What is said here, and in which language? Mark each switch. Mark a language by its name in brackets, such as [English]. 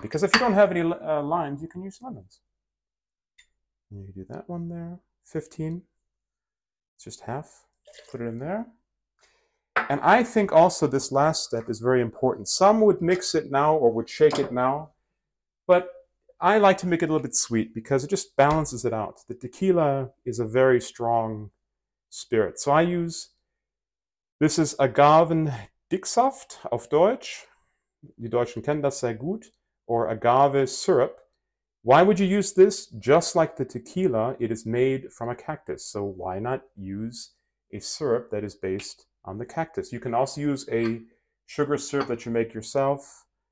[English] Because if you don't have any limes, you can use lemons. And you do that one there, 15. It's just half. Put it in there. And I think also this last step is very important. Some would mix it now or would shake it now, but I like to make it a little bit sweet because it just balances it out. The tequila is a very strong spirit. So I use, this is [German] Agavendicksaft auf Deutsch. Die Deutschen kennen das sehr gut. [English] Or agave syrup. Why would you use this? Just like the tequila, it is made from a cactus. So why not use a syrup that is based on the cactus? You can also use a sugar syrup that you make yourself.